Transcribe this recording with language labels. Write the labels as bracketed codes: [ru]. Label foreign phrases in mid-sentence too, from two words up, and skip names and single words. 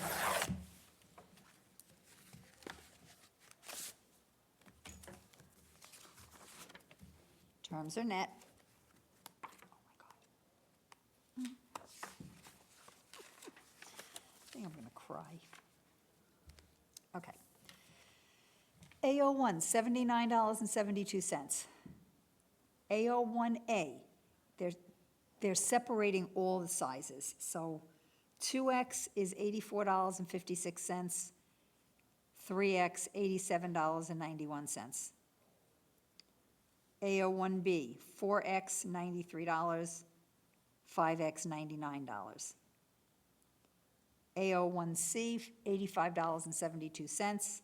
[en] Terms are net. Oh my God. I think I'm going to cry. Okay. AO1, $79.72. AO1A, they're separating all the sizes. So 2X is $84.56, 3X, $87.91. AO1B, 4X, $93, 5X, $99. AO1C, $85.72.